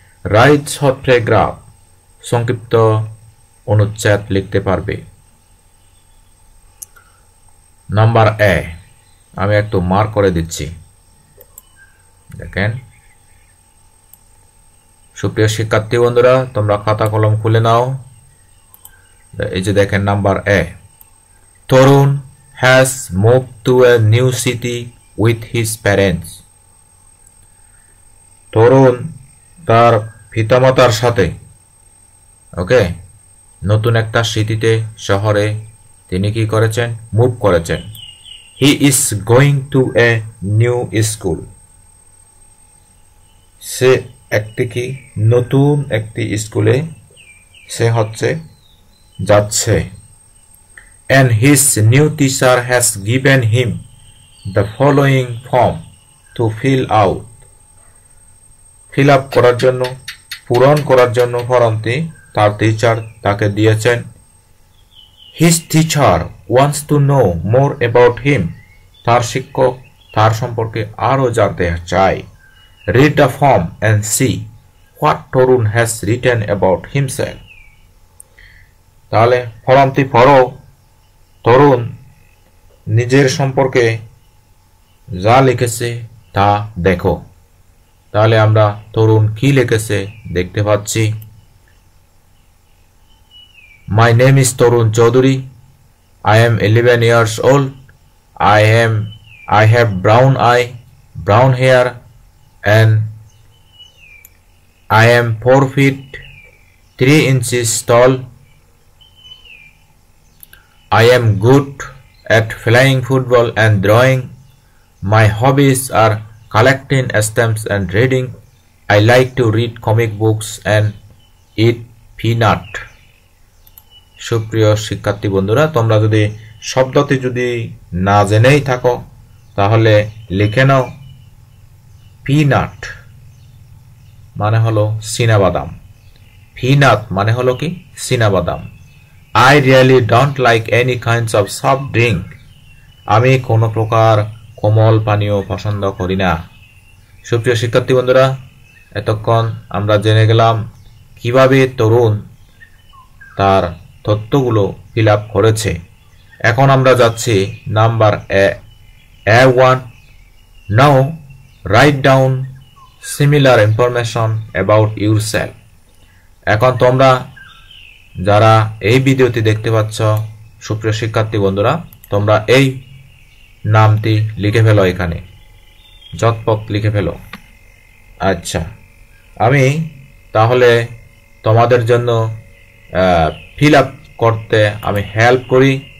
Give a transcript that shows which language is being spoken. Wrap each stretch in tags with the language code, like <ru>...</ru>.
<en>write short paragraph</en> <bn>সংক্ষিপ্ত অনুচ্ছেদ লিখতে পারবে। নাম্বার এ আমি একটু মার্ক করে দিচ্ছি, দেখেন। সুপ্রিয় শিক্ষার্থী বন্ধুরা, তোমরা খাতা কলম খুলে নাও। এই যে দেখেন number A,</bn> <en>Tarun has moved to a new city with his parents.</en> <bn>তরুণ তার পিতামাতার সাথে নতুন একটা সিটিতে শহরে তিনি কি করেছেন? মুভ করেছেন।</bn> <en>He is going to a new school.</en> <bn>সে একটি নতুন একটি স্কুলে সে যাচ্ছে।</bn> <en>And his new teacher has given him the following form to fill out.</en> <bn>Fill up করার জন্য, পূরণ করার জন্য ফর্মটি তার টিচার তাকে দিয়েছেন।</bn> <en>His teacher wants to know more about him.</en> <bn>তার শিক্ষক তার সম্পর্কে আরো জানতে চায়।</bn> <en>Read the form and see what Torun has written about himself.</en> <bn>তাহলে ফর্মটি পড়ো, তরুণ নিজের সম্পর্কে যা লিখেছে তা দেখো। তাহলে আমরা তরুণ কি লিখেছে দেখতে পাচ্ছি।</bn> <en>My name is Torun Chaudhary. I am 11 years old. I have brown hair and I am 4 feet 3 inches tall. I am good at playing football and drawing. My hobbies are collecting stamps and reading. I like to read comic books and eat peanut.</en> <bn>সুপ্রিয় শিক্ষার্থী বন্ধুরা, তোমরা যদি শব্দটি যদি না জেনেই থাকো তাহলে লিখে নাও। পিনাট মানে হলো চীনাবাদাম। পিনাট মানে হলো কি? চীনাবাদাম।</bn> <en>I really don't like any kinds of soft drink.</en> <bn>আমি কোনো প্রকার কোমল পানীয় পছন্দ করি না। সুপ্রিয় শিক্ষার্থী বন্ধুরা, এতক্ষণ আমরা জেনে গেলাম কিভাবে তরুণ তার তথ্যগুলো ফিল আপ করেছে। এখন আমরা যাচ্ছি number A1.</bn> <en>Now write down similar information about yourself.</en> <bn>এখন তোমরা যারা এই ভিডিওটি দেখতে পাচ্ছ, সুপ্রিয় শিক্ষার্থী বন্ধুরা, তোমরা এই নামটি লিখে ফেলো, এখানে ঝটপট লিখে ফেলো। আচ্ছা, আমি তাহলে তোমাদের জন্য ফিল আপ করতে আমি হেল্প করি।</bn>